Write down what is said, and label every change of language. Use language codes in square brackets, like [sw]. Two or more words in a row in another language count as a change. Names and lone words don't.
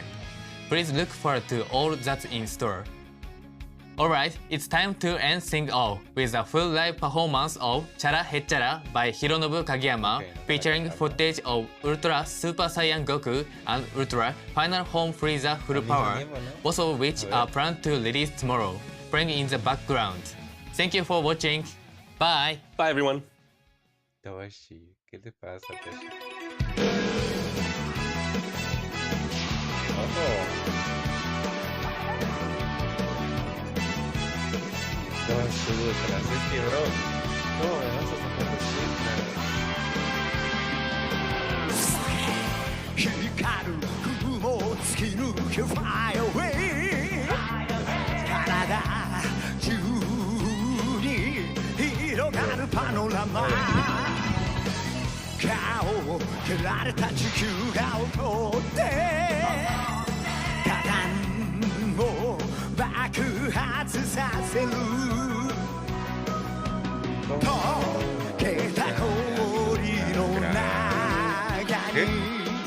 [en] Please look forward to all that's in store. Alright, it's time to end things off with a full live performance of Chara Hechara by Hironobu Kageyama, featuring footage of Ultra Super Saiyan Goku and Ultra Final Form Frieza Full Power, both of which are planned to release tomorrow, playing in the background. Thank you for watching. Bye! Bye, everyone! [es] Toshi, ¿qué te pasa, Toshi? Toshi, ultra, es que bro, ¿cómo me vas a sacar de shit, [ja] 光る雲を突き抜け [en] Fly away [ja] 体中に広がるパノラマ顔を蹴られた地球が怒って火山を爆発させる溶けた氷の中に